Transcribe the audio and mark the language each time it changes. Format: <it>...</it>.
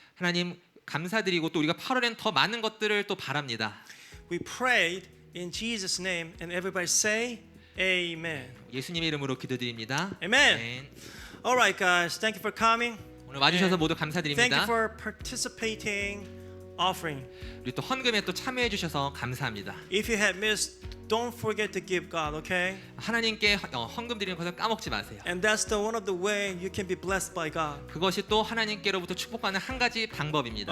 <ko>하나님, 감사드리고 또 우리가 8월엔 더 많은 것들을 또 바랍니다.</ko> <en>We prayed in Jesus' name and everybody say amen.</en> <ko>예수님의 이름으로 기도드립니다.</ko> <en>Amen. All right, guys. Thank you for coming.</en> <ko>오늘 와주셔서 모두</ko> <en>Thank you</en> <ko>감사드립니다.</ko> <en>for participating offering.</en> <ko>우리 또 헌금에 또 참여해 주셔서 감사합니다.</ko> <en>If you have missed, don't forget to give God, okay?</en> <ko>하나님께 헌금 드리는 것을 까먹지 마세요.</ko> <en>And that's one of the way you can be blessed by God.</en> <ko>그것이 또 하나님께로부터 축복받는 한 가지 방법입니다.</ko>